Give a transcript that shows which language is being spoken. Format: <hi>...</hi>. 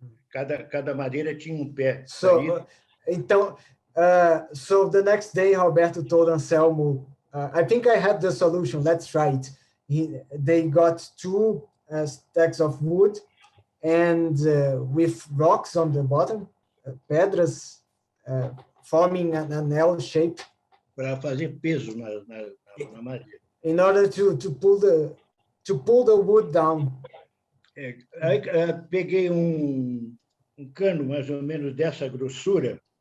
<pt>Cada madeira tinha um pé.</pt> <en>So, então, so the next day, Roberto told Anselmo, I think I have the solution, let's try it. They got two stacks of wood and with rocks on the bottom, pedras forming an L shape.</en> <pt>Para fazer peso na madeira.</pt> <en>In order to pull the wood down.</en> <pt>Aí peguei um cano mais ou menos dessa grossura.</pt>